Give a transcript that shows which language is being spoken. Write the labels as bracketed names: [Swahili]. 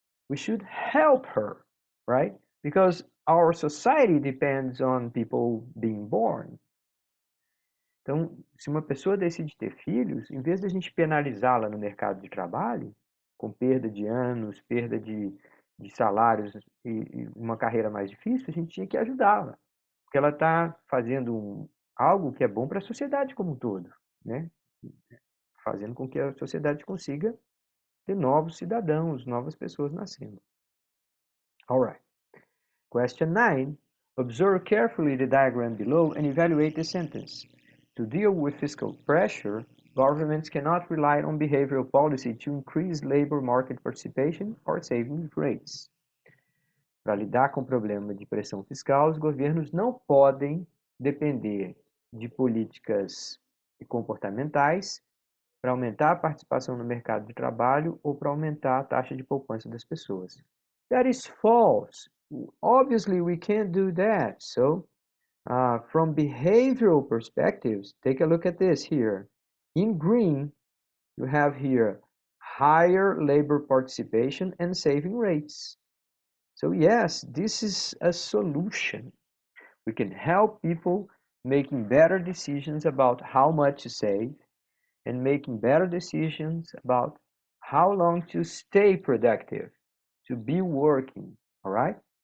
[English] We should help her, right? Because our society depends on people being born. [Portuguese] Então, se uma pessoa decide ter filhos, em vez de a gente penalizá-la no mercado de trabalho, com perda de anos, perda de salários e uma carreira mais difícil, a gente tinha que ajudá-la. Porque ela está fazendo algo que é bom para a sociedade como um todo, né? Fazendo com que a sociedade consiga ter novos cidadãos, novas pessoas nascendo. [English] All right. Question 9. Observe carefully the diagram below and evaluate the sentence. To deal with fiscal pressure, governments cannot rely on behavioral policy to increase labor market participation or savings rates. [Portuguese] Para lidar com o problema de pressão fiscal, os governos não podem depender de políticas comportamentais para aumentar a participação no mercado de trabalho ou para aumentar a taxa de poupança das pessoas. [English] That is false. Obviously, we can't do that. So, from behavioral perspectives, take a look at this here. In green, you have here higher labor participation and saving rates. So yes, this is a solution. We can help people making better decisions about how much to save and making better decisions about how long to stay productive, to be working, all right?